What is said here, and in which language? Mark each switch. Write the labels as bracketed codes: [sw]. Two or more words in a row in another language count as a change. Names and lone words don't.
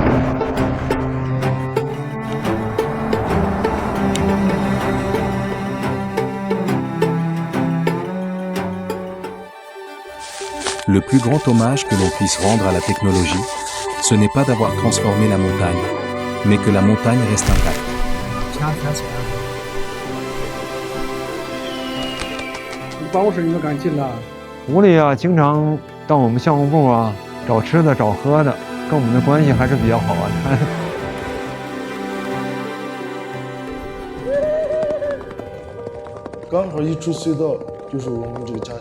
[fr] Le plus grand hommage que l'on puisse rendre à la technologie, ce n'est pas d'avoir transformé la montagne, mais que la montagne reste intacte. [zh] 包是你们敢进了？狐狸啊，经常到我们项目部啊找吃的、找喝的，跟我们的关系还是比较好啊。刚好一出隧道就是我们这个家乡。